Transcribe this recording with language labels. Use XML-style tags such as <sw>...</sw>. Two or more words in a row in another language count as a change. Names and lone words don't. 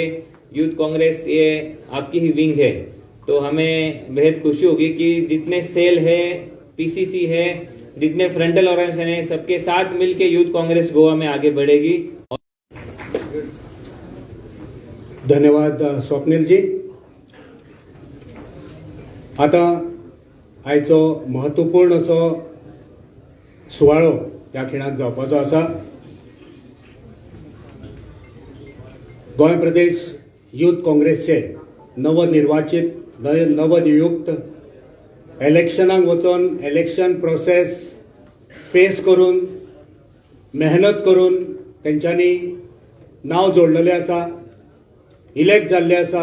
<hi>यूथ कांग्रेस ये आपकी ही विंग है, तो हमें बेहद खुशी होगी कि जितने सेल है, पीसीसी है, जितने</hi> <en>frontal organisation</en> <hi>है, सबके साथ मिलके यूथ कांग्रेस गोवा में आगे बढ़ेगी.</hi> <kok>धन्यवाद स्वप्नील जी. आता आयचो महत्वपूर्ण असो सुवाळो ह्या खिणाक जावपाचो आसा. गोंय प्रदेश यूथ काँग्रेसचे नवनिर्वाचित, नवनियुक्त इलेक्शनाक वचून</kok> <en>election process</en> <kok>फेस करून, मेहनत करून तेंच्यांनी नाव जोडलेलें आसा, इलेक्ट जाल्ले आसा.</kok>